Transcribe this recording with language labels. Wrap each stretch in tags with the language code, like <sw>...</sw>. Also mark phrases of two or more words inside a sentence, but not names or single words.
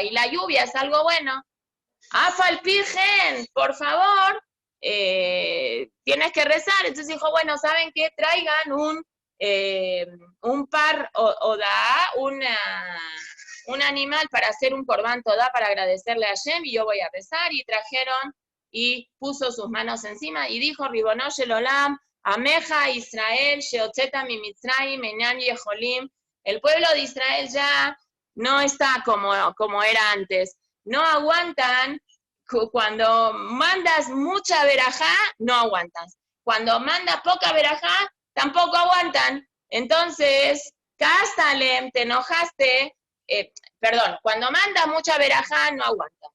<es>Y la lluvia es algo bueno. Afalpigen, por favor, tienes que rezar. Entonces dijo, bueno, ¿saben qué? Traigan un par o da un animal para hacer un</es> <he>קרבן תודה</he> <es>para agradecerle a Hashem, y yo voy a rezar. Y trajeron y puso sus manos encima y dijo,</es> <he>רבונו של עולם, עמך ישראל, שהוצאת ממצרים, אינם יכולים.</he> <es>El pueblo de Israel ya no está como era antes. No aguantan, cuando mandas mucha verajá, no aguantas. Cuando mandas poca verajá, tampoco aguantan. Entonces, Kastalem, te enojaste, cuando mandas mucha verajá, no aguantas.</es>